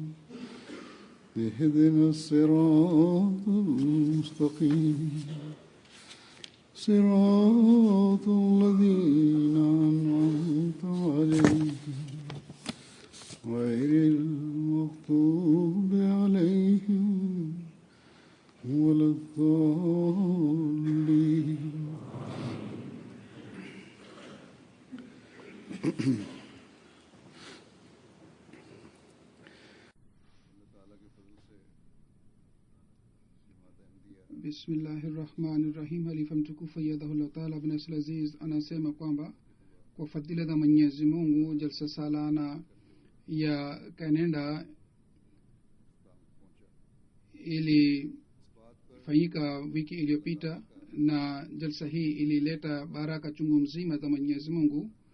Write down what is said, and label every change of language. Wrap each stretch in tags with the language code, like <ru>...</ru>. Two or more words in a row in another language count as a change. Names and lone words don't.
<ar>اهدنا الصراط المستقيم صراط الذين أنعمت عليهم غير المغضوب عليهم ولا الضالين. Bismillahirrahmanirrahim.</ar> <sw>Halifa mtukufu</sw> <ar>أيده الله تعالى</ar> <sw>bin Asl Aziz anasema kwamba kwa fadhila za Mwenyezi Mungu</sw> <ur>جلسہ سالانہ</ur> <sw>ya Canada ilifanyika wiki iliyopita, na jalsa hii ilileta baraka chungu mzima za Mwenyezi Mungu.</sw>